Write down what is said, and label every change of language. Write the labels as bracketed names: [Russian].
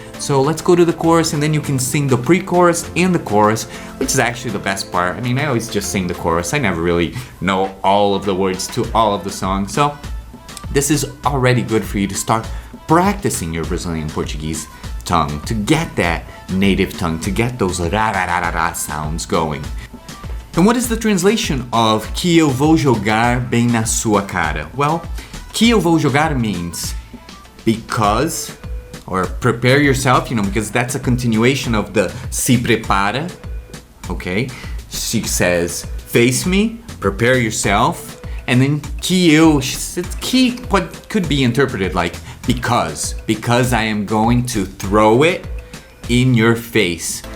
[English] So let's go to the chorus and then you can sing the pre-chorus and the chorus, which is actually the best part. I mean, I always just sing the chorus. I never really know all of the words to all of the songs. So this is already good for you to start practicing your Brazilian Portuguese tongue, to get that native tongue, to get those ra-ra-ra-ra sounds going. And what is the translation of [Portuguese] que eu vou jogar bem na sua cara? [English] Well, [Portuguese] que eu vou jogar [English] means because, or prepare yourself, you know, because that's a continuation of the [Portuguese] se prepara, [English] okay? She says, face me, prepare yourself, and then [Portuguese] que eu, [English] que could be interpreted like because I am going to throw it in your face.